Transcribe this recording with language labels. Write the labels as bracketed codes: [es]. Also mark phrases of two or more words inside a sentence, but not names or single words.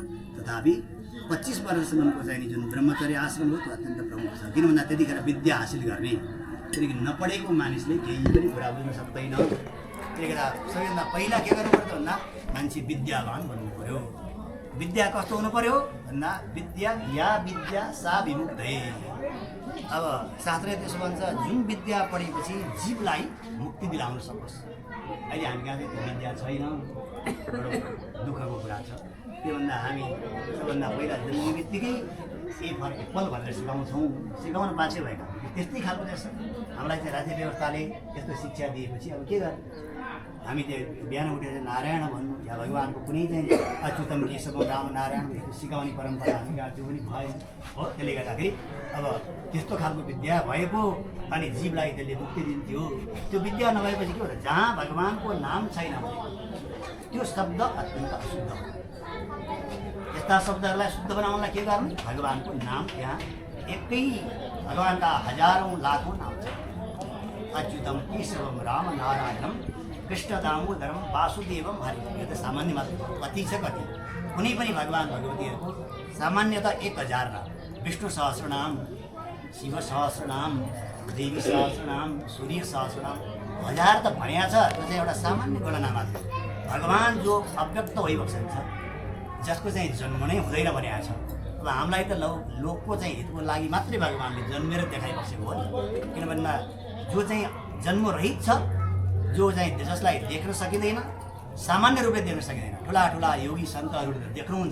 [ne] तथापि 25 वर्षसम्मको चाहिँ जुन ब्रह्मचर्य आश्रम हो त्यो अत्यन्त प्रमुख छ। किन भन्दा त्यतिखेर विद्या हासिल गर्ने, त्यतिखेर नपढेको मानिसले केही पनि कुरा बुझ्न सक्दैन। त्यसले गर्दा सबैभन्दा पहिला के गर्नु पर्छ भन्दा मान्छे विद्यावान बन्नु पर्यो। विद्या कस्तो हुनु पर्यो भन्दा [sa] विद्या सा विमुक्तये। [ne] अब शास्त्रले त्यसो भन्छ जुन विद्या पढेपछि जीवलाई मुक्ति दिलाउन सकोस्। अहिले हामी कहाँ चाहिँ त्यो विद्या छैन। बडो दुःखको कुरा छ। त्योभन्दा हामी सबभन्दा पहिला जन्मिने बित्तिकै एप्पल भनेर सिकाउन बाँच्यो भएका त्यस्तै खालको रहेछ। हामीलाई चाहिँ राज्य व्यवस्थाले यस्तो शिक्षा दिएपछि अब के गर्ने? हामी त्यो बिहान उठेर नारायण भन्नु या भगवान्को कुनै चाहिँ अच्युतम केशव राम नारायण सिकाउने परम्परा हामी कहाँ त्यो पनि भएन हो। त्यसले गर्दाखेरि अब त्यस्तो खालको विद्या भएको अनि जीवलाई त्यसले मुक्ति दिन्थ्यो। त्यो विद्या नभएपछि के हो त, जहाँ भगवान्को नाम छैन भने त्यो शब्द अत्यन्त अशुद्ध हो। यस्ता शब्दहरूलाई शुद्ध बनाउनलाई के गर्नु? भगवान्को नाम त्यहाँ एकै भगवान्का हजारौँ लाखौँ नाम छ। [sa] अच्युतम केशवम राम नारायणम कृष्ण दामोदरम वासुदेवम हरि। [ne] यो त सामान्य मात्र कति छ कति कुनै पनि भगवान् भगवतीहरूको सामान्यतः 1000 नाम, विष्णु सहस्रनाम, शिव सहस्रनाम, देवी सहस्रनाम, सूर्य सहस्रनाम, 1000 त भनिया छ। त्यो चाहिँ एउटा सामान्य गणना मात्र। भगवान् जो अव्यक्त भइबस्छ, जसको चाहिँ जन्म नै हुँदैन भनेको छ। अब हामीलाई त लोकको चाहिँ हितको लागि मात्रै भगवान्ले जन्मेर देखाइबसेको हो नि। किनभने जो चाहिँ जन्मरहित छ, जो चाहिँ जसलाई देख्न सकिँदैन, सामान्य रूपले देख्न सकिँदैन, ठुला ठुला योगी सन्तहरूले देख्नुहुन्छ।